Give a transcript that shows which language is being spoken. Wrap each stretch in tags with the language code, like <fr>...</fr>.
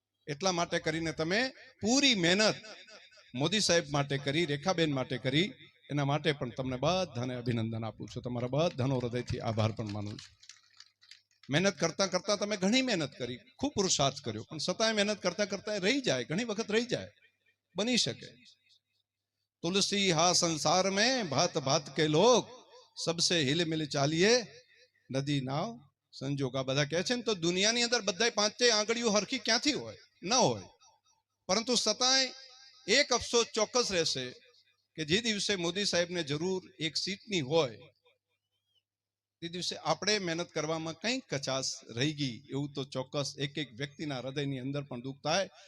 <gu>એટલા માટે કરીને તમે પૂરી મહેનત મોદી સાહેબ માટે કરી, રેખાબેન માટે કરી, એના માટે પણ તમને બધાને અભિનંદન આપું છું. તમારા બધાનો હૃદયથી આભાર પણ માનું છું. મહેનત કરતા કરતા તમે ઘણી મહેનત કરી, ખૂબ પુરુષાર્થ કર્યો, પણ છતાંય મહેનત કરતા કરતા રહી જાય, ઘણી વખત રહી જાય, બની શકે.</gu> <hi>तुलसी हा संसार में भात भात के लोग सबसे हिल मिल चालिए नदी नाव संजोगा.</hi> <gu>બધા કહે છે ને તો દુનિયાની અંદર બધાય પાંચે આંગળીઓ હરખી ક્યાંથી હોય? ન હોય. પરંતુ છતાંય એક અફસોસ ચોક્કસ રહેશે કે જે દિવસે મોદી સાહેબને જરૂર એક સીટની હોય તે દિવસે આપણે મહેનત કરવામાં કંઈક કચાશ રહી ગઈ એવું તો ચોક્કસ એક એક વ્યક્તિના હૃદયની અંદર પણ દુઃખ થાય.</gu>